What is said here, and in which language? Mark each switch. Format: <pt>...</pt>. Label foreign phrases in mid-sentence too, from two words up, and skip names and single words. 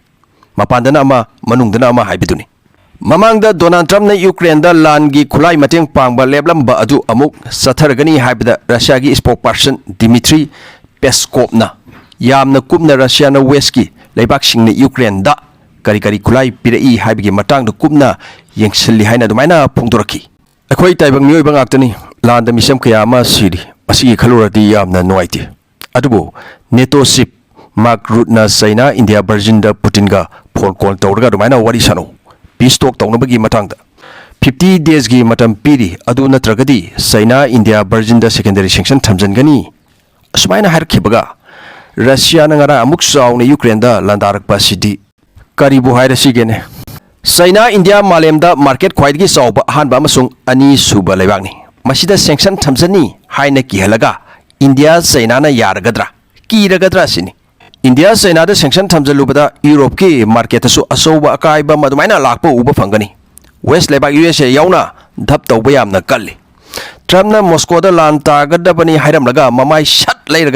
<mni>Mapandana ama manungdana ama haibiduni. Mamangda Donald Trump na Ukraine da lan gi khulai mateng pangba leblamba adu amuk satharagani haibida Russia gi spokesperson Dmitry Peskov na yamna kupna Russia na West ki leibak sing na Ukraine da kari khulai pirai haibigi matang da kupna yengsilli haina dumaina phongdoraki. Akhoi taibang mioi bangaktani lan da misam kaya ama siri asigi khalurati yamna noaiti. Adubo NATO ship Mark Rutte na China India Brazil da Putin ga</mni> <en>phone call</en> <mni>tawraga dumaina wari sano.</mni> <en>Peace talk</en> <mni>tawnabagi matangda 50 days gi matam piri adu natragadi China India Brazil da</mni> <en>secondary sanction</en> <mni>thamjangani asmaina harkhibaga Russia na ngara amuk sauna Ukraine da landarakpa sidi karibu hairasi gene China India malemda market khwaidgi sawba hanba amasung ani suba leibakni masida sanction thamjani haina kihalaga India China na yaragadra kiragadra sini India China da sanction thamjalubada Europe ki market asu asoba akaiba madumaina lakpa uba fangani West lebak USA yauna dhap tawba yamna kalli Trump na Moscow da lan tagadabani hairamlaga mamai shat leiraga</mni>